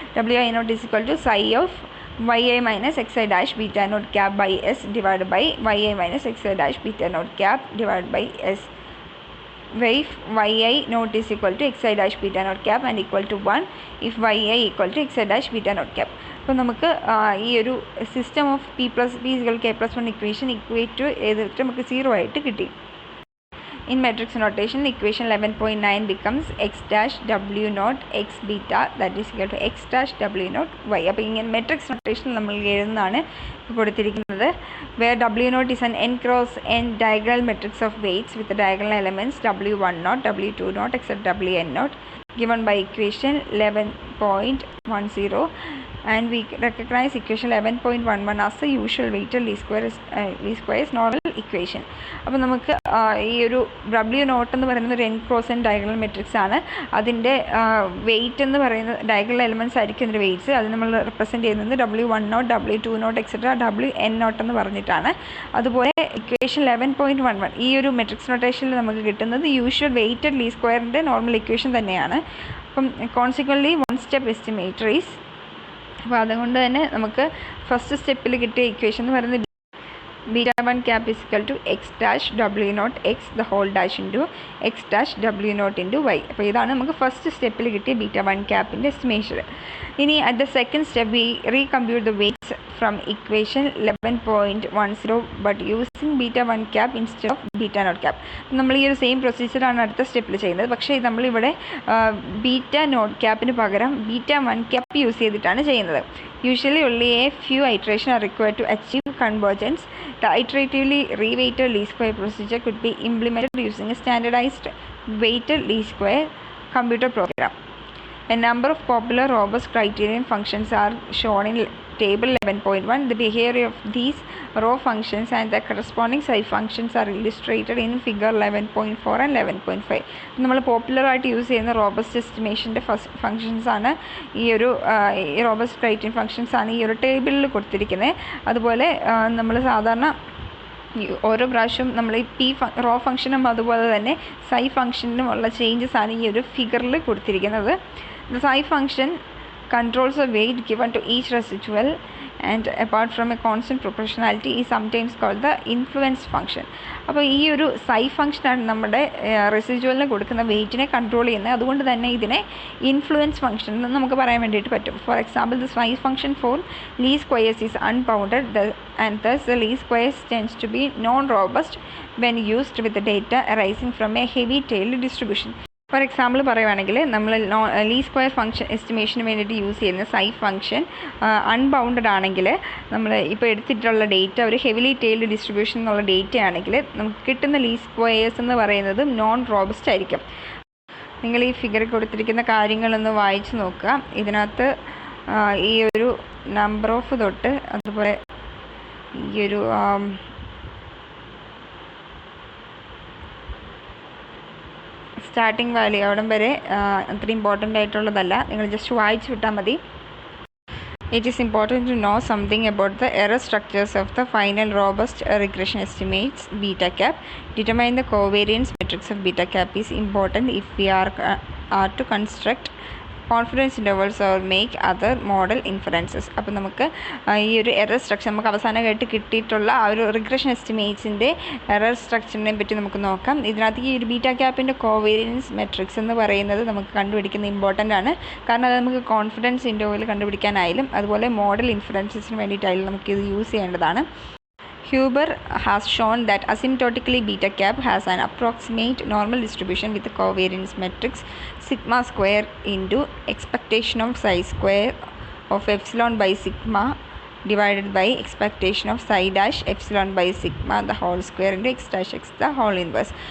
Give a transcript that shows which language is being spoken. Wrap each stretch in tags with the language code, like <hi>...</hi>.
<en>W I naught is equal to psi of Y I minus X I dash beta naught cap by S divide by Y I minus X I dash beta naught cap divide by S. if yi not is equal to xi dash beta not cap and equal to 1 if yi equal to xi dash beta not cap.</en> <ml>അപ്പോൾ നമുക്ക് ഈ ഒരു system of P plus P equal K plus 1 equation equate ചെയ്തിട്ട് നമുക്ക് 0 ആയിട്ട് കിട്ടി.</ml> <en>In matrix notation, equation 11.9 becomes x dash w naught x beta that is equal to x dash w naught y.</en> <ml>അപ്പോൾ ഇങ്ങനെ മെട്രിക്സ് നൊട്ടേഷൻ നമ്മൾ എഴുതുന്നതാണ് കൊടുത്തിരിക്കുന്നത്.</ml> <en>where w naught is an n cross n diagonal matrix of weights with the diagonal elements w1 naught, w2 naught, etc. wn naught given by equation 11.10 and we recognize equation 11.11 as the usual weighted least squares normal equation.</en> <ml>അപ്പോൾ നമുക്ക് ഈ ഒരു W not എന്ന് പറയുന്നത് ഒരു N cross N diagonal matrix ആണ്. അതിൻ്റെ wait എന്ന് പറയുന്നത് ഡയഗണൽ എലമെൻറ്റ്സ് ആയിരിക്കും ഇതിൻ്റെ വെയിറ്റ്സ്. അത് നമ്മൾ റെപ്രസെൻറ്റ് ചെയ്യുന്നത് w1 not, w2 not, etcetera wn not എന്ന് പറഞ്ഞിട്ടാണ്. അതുപോലെ ഇക്വേഷൻ 11.11 ഈ ഒരു മെട്രിക്സ് നൊട്ടേഷനിൽ നമുക്ക് കിട്ടുന്നത് യൂഷ്വൽ വെയ്റ്റഡ് ലീസ്റ്റ് സ്ക്വയറിൻ്റെ നോർമൽ ഇക്വേഷൻ തന്നെയാണ്.</ml> <en>അപ്പം consequently 1 step estimator is.</en> <ml>അപ്പോൾ അതുകൊണ്ട് തന്നെ നമുക്ക് ഫസ്റ്റ് സ്റ്റെപ്പിൽ കിട്ടിയ ഇക്വേഷൻ എന്ന് പറയുന്നത്</ml> <en>beta 1 cap is equal to x dash w naught x the whole dash into x dash w naught into y.</en> <ml>അപ്പോൾ ഇതാണ് നമുക്ക് ഫസ്റ്റ് സ്റ്റെപ്പിൽ കിട്ടിയ ബീറ്റ 1 ക്യാപ്പിൻ്റെ എസ്റ്റിമേഷൻ. ഇനി</ml> <en>At the second step we recompute the weights from equation 11.10 but using beta 1 cap instead of beta not cap.</en> <ml>നമ്മൾ ഈ ഒരു same പ്രൊസീജിയറാണ് അടുത്ത സ്റ്റെപ്പിൽ ചെയ്യുന്നത്. പക്ഷേ നമ്മളിവിടെ ബീറ്റ നോട്ട് ക്യാപ്പിന് പകരം ബീറ്റ 1 ക്യാപ്പ് യൂസ് ചെയ്തിട്ടാണ് ചെയ്യുന്നത്.</ml> <en>Usually only a few iterations are required to achieve convergence. The iteratively reweighted least square procedure could be implemented using a standardized weighted least square computer program. A number of popular robust criterion functions are shown in table 11.1. The behavior of these row functions and the corresponding side functions are illustrated in figure 11.4 and 11.5.</en> <ml>നമ്മൾ പോപ്പുലറായിട്ട് use ചെയ്യുന്ന robust എസ്റ്റിമേഷൻ്റെ functions ആണ് ഈ ഒരു robust criterion functions ആണ് ഈ ഒരു ടേബിളിൽ കൊടുത്തിരിക്കുന്നത്. അതുപോലെ നമ്മൾ സാധാരണ ഓരോ പ്രാവശ്യവും നമ്മൾ ഈ റോ ഫംഗ്ഷനും അതുപോലെ തന്നെ സൈ ഫംഗ്ഷനും ഉള്ള ചേഞ്ചസ് ആണ് ഈ ഒരു ഫിഗറിൽ കൊടുത്തിരിക്കുന്നത്.</ml> <en>The psi function controls the weight given to each residual and apart from a constant proportionality is sometimes called the influence function.</en> <ml>അപ്പോൾ ഈ ഒരു സൈ ഫംഗ്ഷനാണ് നമ്മുടെ റെസിജ്വലിന് കൊടുക്കുന്ന വെയിറ്റിനെ കൺട്രോൾ ചെയ്യുന്നത്. അതുകൊണ്ട് തന്നെ ഇതിനെ ഇൻഫ്ലുവൻസ് ഫംഗ്ഷൻ എന്ന് നമുക്ക് പറയാൻ വേണ്ടിയിട്ട് പറ്റും.</ml> <en>For example the psi function for least squares is unbounded and thus the least squares tends to be non-robust when used with the data arising from a heavy tailed distribution.</en> <ml>For example പറയുവാണെങ്കിൽ നമ്മൾ least square function എസ്റ്റിമേഷന് വേണ്ടിയിട്ട് use ചെയ്യുന്ന സൈ function unbounded ആണെങ്കിൽ നമ്മൾ ഇപ്പോൾ എടുത്തിട്ടുള്ള data ഒരു heavily tailed distribution എന്നുള്ള ഡേറ്റ ആണെങ്കിൽ നമുക്ക് കിട്ടുന്ന ലീസ്റ്റ് സ്ക്വയേഴ്സ് എന്ന് പറയുന്നത് നോൺ റോബസ്റ്റ് ആയിരിക്കും. നിങ്ങൾ ഈ ഫിഗറിൽ കൊടുത്തിരിക്കുന്ന കാര്യങ്ങളൊന്ന് വായിച്ച് നോക്കുക. ഇതിനകത്ത് ഈ ഒരു നമ്പർ ഓഫ് തൊട്ട് അതുപോലെ ഈ ഒരു സ്റ്റാർട്ടിംഗ് വാല്യൂ അവിടം വരെ അത്ര ഇമ്പോർട്ടൻ്റ് ആയിട്ടുള്ളതല്ല, നിങ്ങൾ ജസ്റ്റ് വായിച്ച് വിട്ടാൽ മതി.</ml> <en>It is important to know something about the error structures of the final robust regression estimates beta cap. Determine the covariance matrix of beta cap is important if we are to construct confidence intervals or make other model inferences.</en> <ml>അപ്പോൾ നമുക്ക് ഈ ഒരു error structure നമുക്ക് അവസാനമായിട്ട് കിട്ടിയിട്ടുള്ള ആ ഒരു regression എസ്റ്റിമേറ്റ്സിൻ്റെ error സ്ട്രക്ചറിനെ പറ്റി നമുക്ക് നോക്കാം. ഇതിനകത്ത് ഈ ഒരു ബീറ്റ ക്യാപ്പിൻ്റെ കോവേരിയൻസ് മെട്രിക്സ് എന്ന് പറയുന്നത് നമുക്ക് കണ്ടുപിടിക്കുന്നത് ഇമ്പോർട്ടൻ്റ് ആണ്. കാരണം അത് നമുക്ക് കോൺഫിഡൻസ് ഇൻ്റർവൽ കണ്ടുപിടിക്കാനായാലും അതുപോലെ മോഡൽ ഇൻഫറൻസസിന് വേണ്ടിയിട്ടായാലും നമുക്കിത് യൂസ് ചെയ്യേണ്ടതാണ്.</ml> <en>Huber has shown that asymptotically beta cap has an approximate normal distribution with the covariance matrix sigma square into expectation of psi square of epsilon by sigma divided by expectation of psi dash epsilon by sigma the whole square into x dash x the whole inverse.</en>